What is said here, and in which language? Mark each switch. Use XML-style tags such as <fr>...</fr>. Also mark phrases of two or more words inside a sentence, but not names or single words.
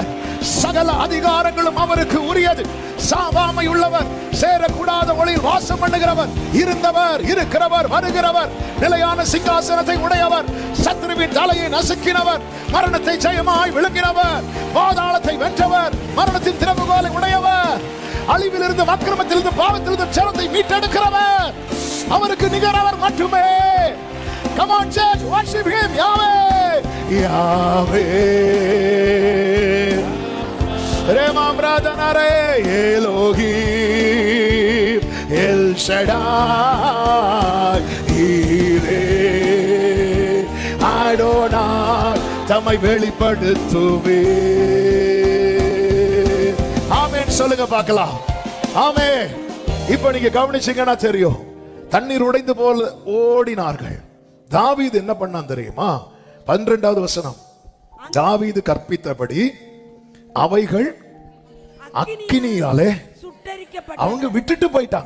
<ta>சகல அதிகாரங்களும் அவருக்கு உரியது. சாவாமை உள்ளவர், சேரக்கூடாத ஒளியில் வாசம் பண்ணுகிறவர், இருந்தவர், இருக்கிறவர், வருகிறவர், நிலையான சிங்காசனத்தை உடையவர், சத்ருவின் தலையை நசுக்கினவர், மரணத்தை ஜெயமாய் விழுங்கினவர், பாதாளத்தை வென்றவர், மரணத்தின் திறவுகோலை உடையவர், அழிவிலிருந்து, அக்கிரமத்திலிருந்து, பாவத்திலிருந்து ஜனத்தை மீட்டெடுக்கிறவர். அவருக்கு நிகரவர் மட்டுமே.</ta> <en>Come on church, worship him. Yahweh, Yahweh, Remam Radhanare, Elohim, El Shaddai, Yireh, Adonai,</en> <ta>தம்மை வெளிப்படுத்துவே. ஆமென் சொல்லுங்க பார்க்கலாம். ஆமென். இப்போ நீங்க கவனிச்சீங்கன்னா தெரியும், தண்ணீர் உடைந்து போல ஓடினார்கள். தாவீது என்ன பண்ணான் தெரியுமா? 12வது வசனம், தாவீது கற்பித்தபடி அவைகள் அக்கினியாலே அவங்க விட்டுட்டு போயிட்டாங்க.</ta>